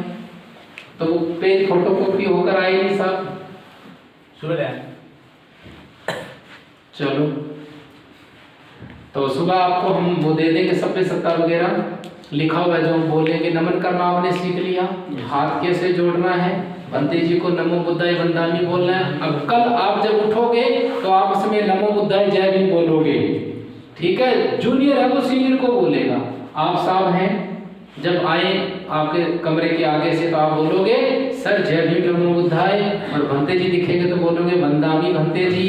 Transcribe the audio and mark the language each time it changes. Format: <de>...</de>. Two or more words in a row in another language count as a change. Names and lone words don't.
<hi>तो वो पेज फोटो कॉपी होकर आएगी सब, चलो। तो सुबह आपको हम वो दे देंगे सभ्य सत्ता वगैरह लिखा हुआ है, जो हम बोलेंगे। नमन करना आपने सीख लिया, हाथ कैसे जोड़ना है, बंते जी को</hi> <pi>नमो बुद्धाय वंदामि</pi> <hi>बोलना है। अब कल आप जब उठोगे तो आप उसमें</hi> <pi>नमो बुद्धाय</pi> <hi>जय भीम बोलोगे, ठीक है। जूनियर है वो सीनियर को बोलेगा। आप साहब हैं, जब आए आपके कमरे के आगे से तो आप बोलोगे सर जय भीम</hi> <pi>नमो बुद्धाय,</pi> <hi>और भंते जी दिखेंगे तो बोलोगे</hi> <pi>वंदामि भंते</pi> <hi>जी।</hi>